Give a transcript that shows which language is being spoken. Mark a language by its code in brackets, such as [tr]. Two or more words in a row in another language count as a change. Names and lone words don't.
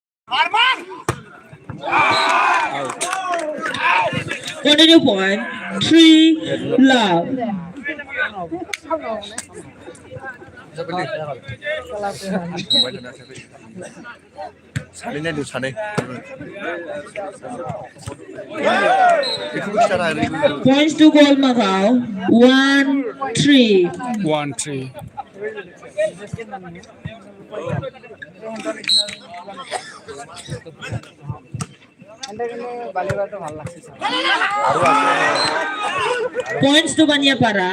[en] Continue point. 3 love. [brx] सानैना दु सानै [en] Points to Gold Macau. 1-3. 1-3 Points to Banyapara.